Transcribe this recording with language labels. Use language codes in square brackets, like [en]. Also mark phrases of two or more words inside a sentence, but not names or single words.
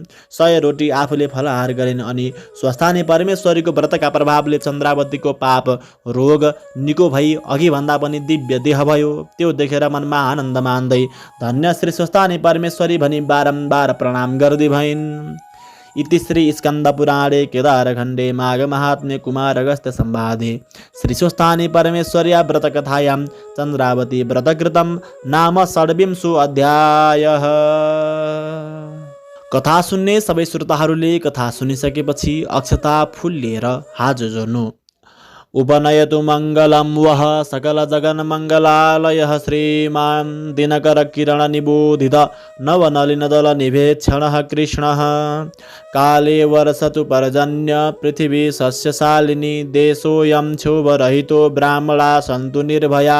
[ne] 100 रोटी आफूले फलाहार गरिन्। अनि स्वस्थानी परमेश्वरीको व्रतका प्रभावले चन्द्रावतीको पाप रोग निको भई अघि भन्दा पनि दिव्य देह भयो। त्यो देखेर मनमा आनन्द मान्दै धन्य श्री स्वस्थानी परमेश्वरी भनी बारम्बार प्रणाम गर्दै भइन्। [sa] इति श्री स्कन्दपुराणे केदारखण्डे माघ महात्म्ये कुमार अगस्त्य संवादे श्री स्वस्थानी परमेश्वर्या व्रतकथायां चन्द्रावती व्रतकृतं नाम 26 अध्यायः। [ne] कथा सुन्ने सबै श्रोताहरूले कथा सुनिसकेपछि अक्षता फूल लिएर हात जोड्नु। [sa] उपनयतु मङ्गलं वः सकलजगन्मङ्गलालयः श्रीमान् दिनकरकिरणनिबोधित नवनलिनदलनिभेक्षणः कृष्णः। काले वर्षतु पर्जन्य पृथिवी सस्यशालिनी देशोऽयं क्षोभरहितो ब्राह्मणा सन्तु निर्भया।